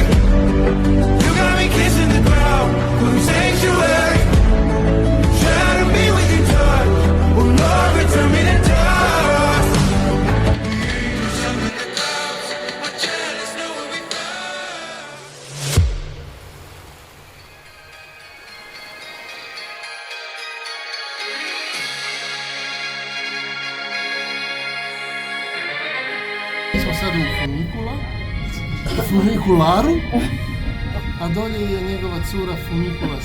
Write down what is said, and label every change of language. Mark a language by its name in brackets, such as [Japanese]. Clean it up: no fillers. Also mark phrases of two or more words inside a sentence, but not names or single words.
[English] You got me kissing the ground, blue sanctuary, trying to be with you, touch. Will Lord return me to dust? The angels up in the clouds are jealous knowing we found. [Croatian] Mi smo sad u funikularu, a dolje je njegova cura Funikula.